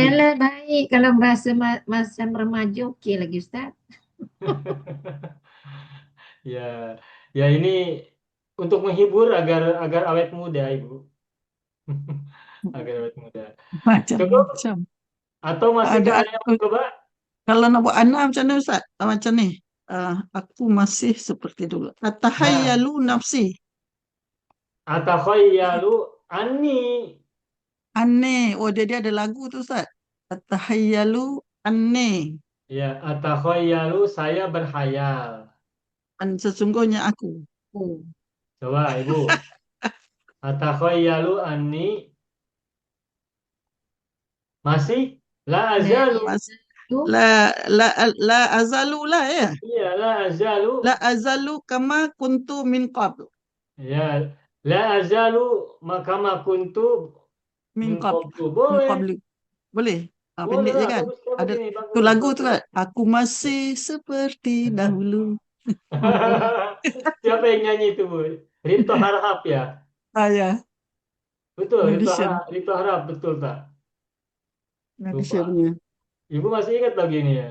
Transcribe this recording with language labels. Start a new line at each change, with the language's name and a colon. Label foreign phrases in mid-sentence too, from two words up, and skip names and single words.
Malay: Yalah baik kalau merasa masa remaja okey lagi Ustaz.
Indonesian: Ya, ya ini untuk menghibur agar awet muda, Ibu. Agar awet muda. Cukup?
Malay: Macam-macam.
Indonesian: Atau masih Ada ada yang mau coba?
Malay: kalau nak buat anak macam mana Ustaz? Macam ni. Aku masih seperti dulu. Nah,
Arabic: أتخيل نفسي. أتخيل أني.
Malay: Aneh. Oh, dia ada lagu tu Ustaz. Atahayyalu aneh. Ya, atakhayyalu saya berhayal. Sesungguhnya aku. Oh. Coba Ibu.
Arabic: أتخيل أني
Malay: masih
Arabic: لا أزال. لا أزال
Malay: lah ya. Iya,
Arabic: لا أزال. لا أزال كما كنت من قبل. Ya, لا أزال كما كنت Min min qabl. qablu. Min
Malay: Boleh. qabli. Boleh? Boleh Pendek je lah, kan? bagus kamu Ada ini, tu bagus. lagu tu kan? Aku masih seperti dahulu. Siapa yang nyanyi itu, Bu? Rito Harahap ya? Ya. Betul, Malaysian. Rito Harahap, betul tak? Malaysia Lupa. punya. Ibu masih ingat lagi ini ya?